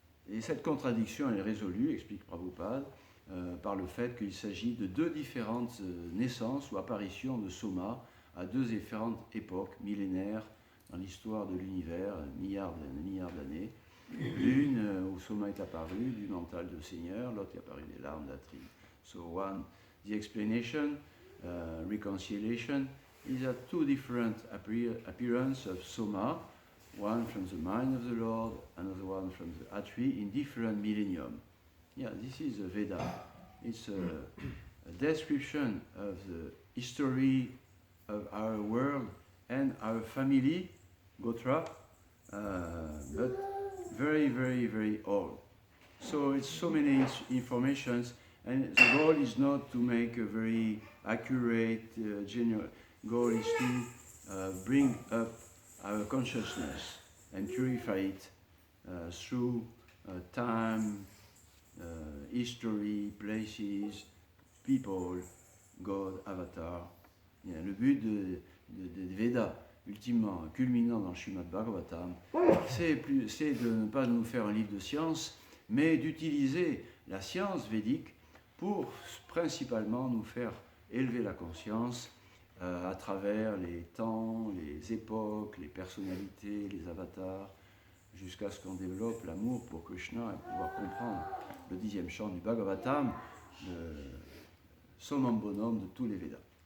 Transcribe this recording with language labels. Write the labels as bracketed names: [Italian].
[French] Et cette contradiction est résolue, explique Prabhupada, par le fait qu'il s'agit de 2 différentes naissances ou apparitions de Soma à 2 différentes époques millénaires dans l'histoire de l'univers, milliards d'années. L'une où Soma est apparu du mental de Seigneur, l'autre est apparu des larmes d'Atri. [English] So one, the explanation, reconciliation, is that 2 different appearances of Soma, one from the mind of the Lord, another one from the Atri, in different millennium. Yeah, this is a Veda. It's a description of the history of our world and our family, Gotra, but very, very, very old. So it's so many informations, and the goal is not to make a very accurate, general. Goal is to bring up our consciousness and purify it through time, history, places, people, God, avatar. [French] Yeah, le but des Védas, ultimement, culminant dans le Srimad Bhagavatam, c'est de ne pas nous faire un livre de science, mais d'utiliser la science védique pour principalement nous faire élever la conscience à travers les temps, les époques, les personnalités, les avatars, jusqu'à ce qu'on développe l'amour pour Krishna et pouvoir comprendre le 10e chant du Bhagavatam, le summum bonum de tous les Védas.